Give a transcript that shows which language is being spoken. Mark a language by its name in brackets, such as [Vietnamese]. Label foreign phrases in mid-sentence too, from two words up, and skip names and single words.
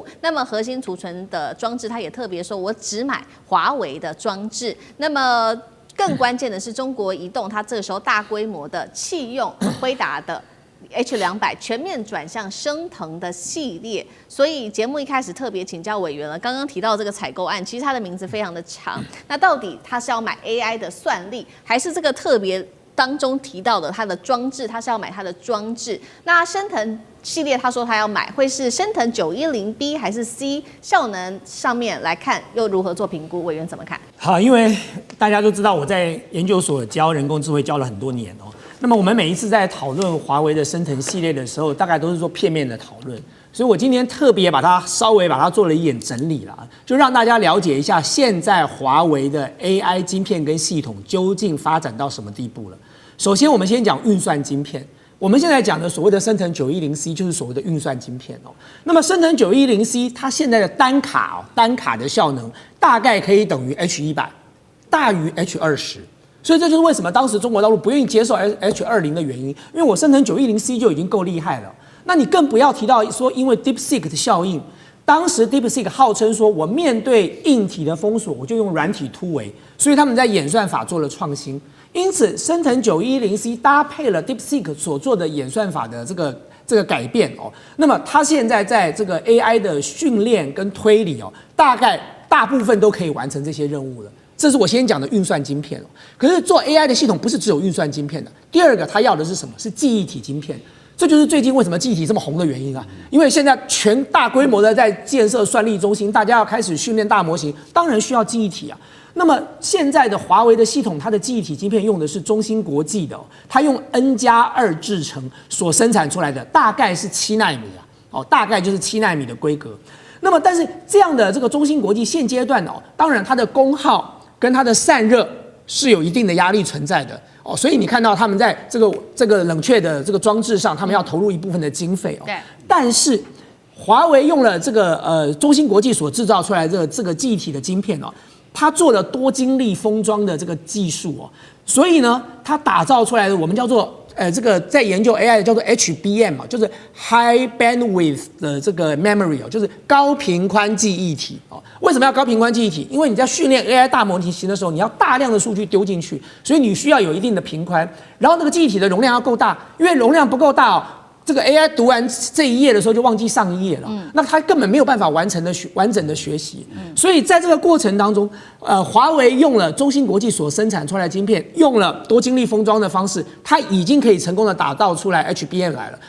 [Chinese] 那麼核心儲存的裝置，它也特別說，我只買華為的裝置。那麼更關鍵的是，中國移動它這個時候大規模的棄用輝達的H200，全面轉向升騰的系列。所以節目一開始特別請教委員了，剛剛提到這個採購案，其實它的名字非常的長。那到底它是要買 AI 的算力，還是這個特別當中提到的它的裝置，它是要買它的裝置？那升騰系列他說他要買，会是升騰 910B 還是 C？效能上面來看又如何做評估？委員怎麼看？好，因為大家都知道我在研究所教人工智慧教了很多年哦。那麼我們每一次在討論華為的升騰系列的時候，大概都是做片面的討論。所以我今天特別稍微把它做了一點整理了，就讓大家了解一下現在華為的 AI 晶片跟系統究竟發展到什麼地步了。首先，我們先講運算晶片。我們現在講的所謂的昇騰910C 就是所謂的運算晶片哦。那麼昇騰910C 它現在的單卡的效能大概可以等於 H100，大於 H20。所以這就是為什麼當時中國大陸不願意接受 H20的原因，因為我昇騰910C 就已經夠厲害了。那你更不要提到說，因為 DeepSeek 的效應，當時 DeepSeek 號稱說我面對硬體的封鎖，我就用軟體突圍，所以他們在演算法做了創新。因此，昇騰 910C 搭配了 DeepSeek 所做的演算法的這個改變哦，那麼它現在在這個 AI 的訓練跟推理哦，大部分都可以完成這些任務了。這是我先講的運算晶片哦。可是做 AI 的系統不是只有運算晶片的，第二個它要的是什麼？是記憶體晶片。這就是最近為什麼記憶體這麼紅的原因啊！因為現在全大規模的在建設算力中心，大家要開始訓練大模型，當然需要記憶體啊。那麼現在的華為的系統，它的記憶體晶片用的是中芯國際的，它用 N+2 製程所生產出來的，大概是7奈米啊，哦，大概就是7奈米的規格。那麼但是這樣的這個中芯國際現階段哦，當然它的功耗跟它的散熱是有一定的壓力存在的哦，所以你看到他們在這個冷卻的這個裝置上，他們要投入一部分的經費哦。對。但是華為用了这個中芯國際所製造出來的這個記憶體的晶片哦。它做了多晶粒封裝的這個技術哦，所以呢，它打造出來的我們叫做這個在研究 AI 的叫做 HBM 啊，就是 [English] High Bandwidth [Chinese] 的這個 Memory 哦，就是高頻寬記憶體哦。為什麼要高頻寬記憶體？因為你在訓練 AI 大模型的時候，你要大量的數據丟進去，所以你需要有一定的頻寬，然後那個記憶體的容量要夠大，因為容量不夠大哦。這個 AI 讀完這一頁的時候就忘記上一頁了，那它根本沒有辦法完整的學習，所以在這個過程當中，華為用了中芯國際所生產出來的晶片，用了多晶粒封裝的方式，它已經可以成功的打造出來 HBM 來了。